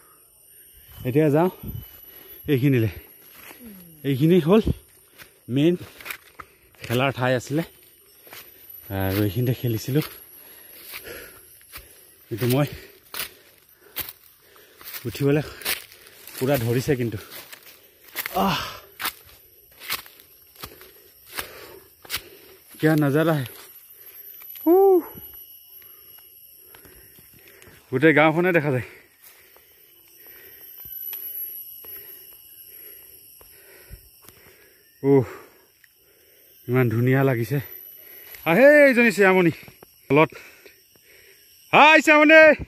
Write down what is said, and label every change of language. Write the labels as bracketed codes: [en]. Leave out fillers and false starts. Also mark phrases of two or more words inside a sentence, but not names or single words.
[as] এতিয়া যাওঁ এইখিনিলৈ। এইখিনি হ'ল মেইন খেলাৰ ঠাই আছিলে, আৰু এইখিনিতে খেলিছিলোঁ। কিন্তু মই উঠিবলৈ পূৰা ধৰিছে, কিন্তু [hi] क्या नजारा है। [as] গোটেই গাঁওখনে দেখা যায়। ইমান ধুনীয়া লাগিছে। আহে এইজনী শ্যামণি তলত। হাই শ্যামণি।